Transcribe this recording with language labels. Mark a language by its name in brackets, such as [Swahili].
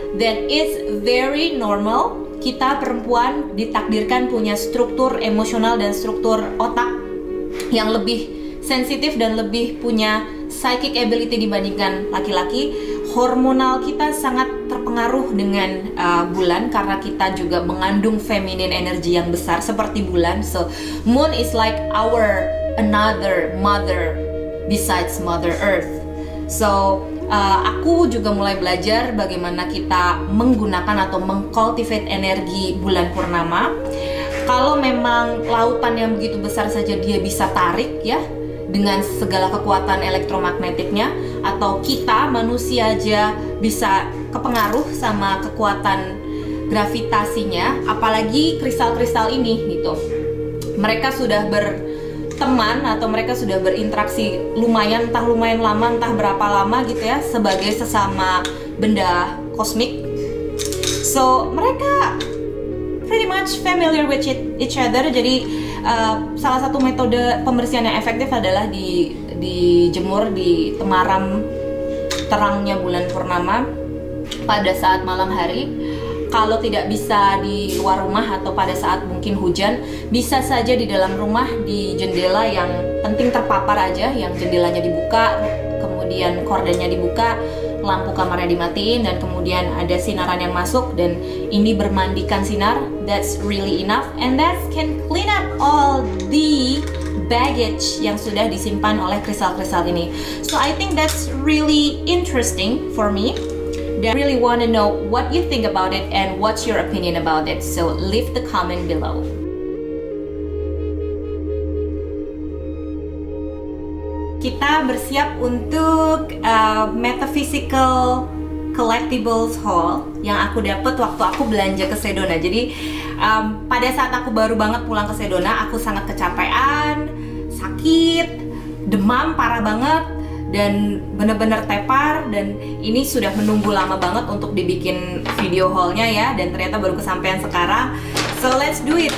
[English] That is very normal. [Indonesian] Kita perempuan ditakdirkan punya struktur emosional dan struktur otak yang lebih sensitif dan lebih punya psychic ability dibandingkan laki-laki. Hormonal kita sangat terpengaruh dengan bulan karena kita juga mengandung feminine energy yang besar seperti bulan. [English] So moon is like our another mother besides Mother Earth. [Indonesian] So aku juga mulai belajar bagaimana kita menggunakan atau mengcultivate energi bulan purnama. Kalau memang lautan yang begitu besar saja dia bisa tarik ya, dengan segala kekuatan elektromagnetiknya, atau kita manusia aja bisa kepengaruh sama kekuatan gravitasinya, apalagi kristal-kristal ini gitu. Mereka sudah berteman atau mereka sudah berinteraksi lumayan lama, entah berapa lama gitu ya, sebagai sesama benda kosmik. [English] So mereka pretty much familiar with each other. [Indonesian] Jadi salah satu metode pembersihan yang efektif adalah dijemur di temaram terangnya bulan purnama pada saat malam hari. Kalau tidak bisa di luar rumah atau pada saat mungkin hujan, bisa saja di dalam rumah di jendela yang penting terpapar aja, yang jendelanya dibuka, kemudian kordennya dibuka, lampu kamarnya dimatiin dan kemudian ada sinaran yang masuk dan ini bermandikan sinar. [English] That's really enough and that can clean up all the baggage [Indonesian] yang sudah disimpan oleh kristal-kristal ini. [English] So I think that's really interesting for me. I really want to know what you think about it and what's your opinion about it. So leave the comment below. [Indonesian] Kita bersiap untuk [English] metaphysical collectibles haul [Indonesian] yang aku dapat waktu aku belanja ke Sedona. Jadi pada saat aku baru banget pulang ke Sedona, aku sangat kecapean, sakit, demam parah banget, dan bener-bener tepar, dan ini sudah menunggu lama banget untuk dibikin video haulnya ya, dan ternyata baru kesampaian sekarang. [English] So let's do it.